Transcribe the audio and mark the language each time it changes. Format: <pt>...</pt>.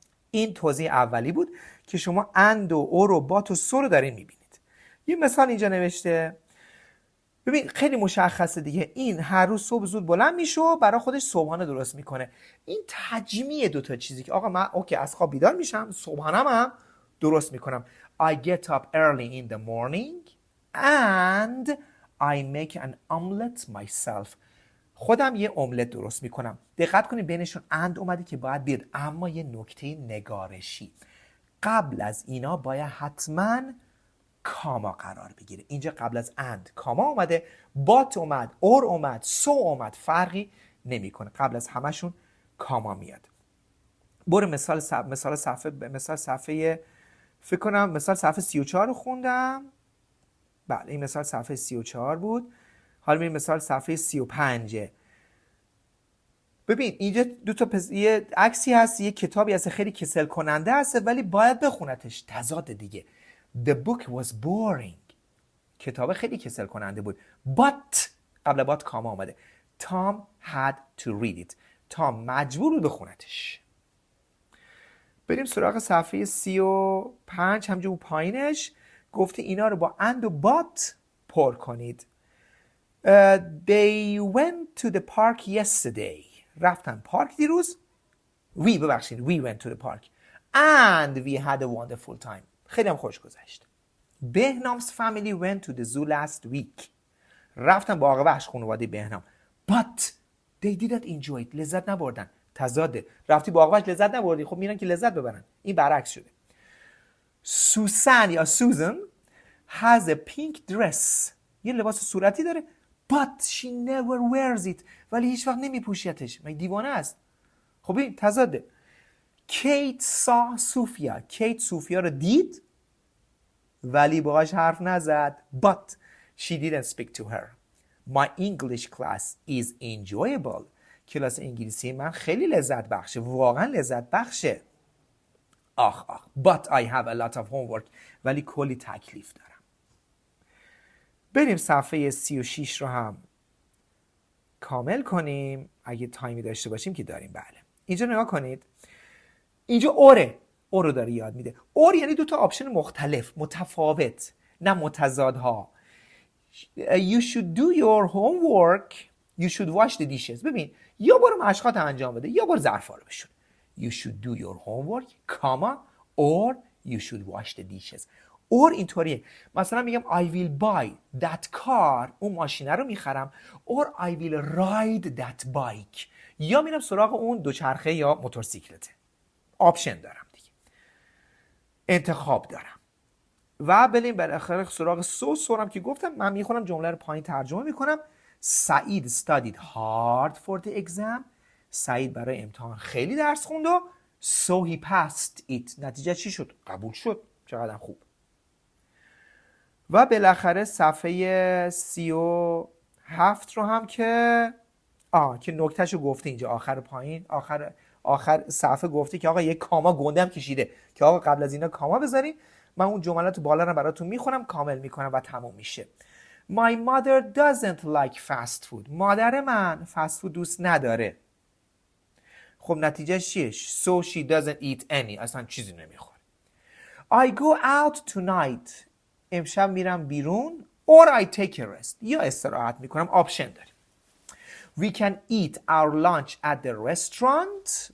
<fa>این توضیح اولی بود که شما and و or و but و so رو دارین میبینید. یه مثال اینجا نوشته. ببین خیلی مشخصه دیگه. این هر روز صبح زود بلند میشه و برای خودش صبحانه درست میکنه. این تجمیع 2 تا چیزی که آقا من اوکی از خواب بیدار میشم، صبحانه‌م هم درست میکنم.</fa> <en>I get up early in the morning and I make an omelet myself.</en> <fa>خودم یه املت درست میکنم. دقت کنید بینشون and اومده که باید بیاد. اما یه نکته نگارشی، قبل از اینا باید حتما کاما قرار بگیره. اینجا قبل از and کاما اومده، but اومد، or اومد، so اومد، فرقی نمیکنه. قبل از همشون کاما میاد. برو مثال صفحه فکر کنم مثال صفحه 34 رو خوندم. بله این مثال صفحه 34 بود. حالا میریم مثال صفحه 35. ببین اینجا دو تا یه عکسی هست، یه کتابی هست خیلی کسل کننده هست ولی باید بخونتش. تضاد دیگه.</fa> <en>The book was boring.</en> <fa>کتاب خیلی کسل کننده بود. But قبل but کاما آمده.</fa> <en>Tom had to read it.</en> <fa>تام مجبور بود بخونتش. بریم سراغ صفحه 35. همجور پایینش گفته اینا رو با and و but پر کنید.</fa> <en>They went to the park yesterday.</en> <fa>رفتن پارک دیروز.</fa> <en>We went to the park and we had a wonderful time.</en> <fa>خیلی هم خوش گذشت.</fa> <en>بهنام's family went to the zoo last week.</en> <fa>رفتن باغ وحش خانواده بهنام.</fa> <en>But they didn't enjoy it.</en> <fa>لذت نبردن. تضاده. رفتی باغ وحش لذت نبردی، خب میرن که لذت ببرن. این برعکس شده.</fa> <en>سوسن یا سوزن has a pink dress.</en> <fa>یه لباس صورتی داره.</fa> <en>But she never wears it.</en> <fa>ولی هیچ وقت نمیپوشیتش. مگه دیوانه است؟ خب این تضاده. کیت saw سوفیا. کیت سوفیا رو دید ولی باهاش حرف نزد.</fa> <en>But she didn't speak to her. My English class is enjoyable.</en> <fa>کلاس انگلیسی من خیلی لذت بخشه. واقعا لذت بخشه. آخ.</fa> <en>But I have a lot of homework.</en> <fa>ولی کلی تکلیف دارم. بریم صفحه 36 رو هم کامل کنیم اگه تایمی داشته باشیم که داریم. بله اینجا نگاه کنید. اینجا اوره. او رو داره یاد میده. اور یعنی دو تا آپشن مختلف، متفاوت، نه متضادها.</fa> <en>You should do your homework. You should wash the dishes.</en> <fa>ببین یا برو مشقات انجام بده یا برو ظرفا رو بشور.</fa> <en>You should do your homework, comma, or you should wash the dishes.</en> <fa>or اینطوریه. مثلا میگم</fa> <en>I will buy that car.</en> <fa>اون ماشینه رو میخرم.</fa> <en>or I will ride that bike.</en> <fa>یا میرم سراغ اون دوچرخه یا موتورسیکلته. آپشن دارم دیگه. انتخاب دارم. و بریم بالاخره سراغ سورم که گفتم من میخونم جمله رو پایین ترجمه میکنم.</fa> <en>سعید studied hard for the exam.</en> <fa>سعید برای امتحان خیلی درس خوند و</fa> <en>so he passed it.</en> <fa>نتیجه چی شد؟ قبول شد. چقدر خوب. و بالاخره صفحه 37 رو هم که نکتهشو گفته اینجا آخر پایین آخر صفحه گفته که آقا یک کاما گنده هم کشیده که آقا قبل از اینا کاما بذارین. من اون جملات بالا رو براتون میخونم کامل میکنم و تموم میشه. My mother doesn't like fast food. مادر من فست فود دوست نداره. خب نتیجه چیه؟</fa> <en>So she doesn't eat any.</en> <fa>اصلا چیزی نمیخوره.</fa> <en>I go out tonight.</en> <fa>امشب میرم بیرون.</fa> <en>Or I take a rest.</en> <fa>یا استراحت میکنم. آپشن داریم.</fa> <en>We can eat our lunch at the restaurant.</en>